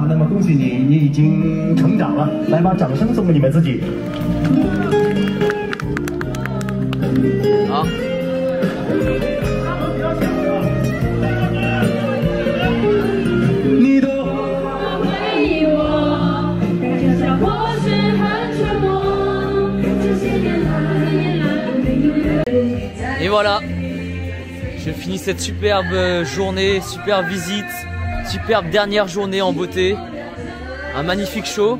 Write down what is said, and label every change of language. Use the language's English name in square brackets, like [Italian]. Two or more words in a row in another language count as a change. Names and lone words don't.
[Chinese] 那么恭喜你，你已经成长了。来，把掌声送给你们自己。好。你都。 [French] Et voilà, J'ai fini cette superbe journée, superbe visite, superbe dernière journée en beauté. Un magnifique show.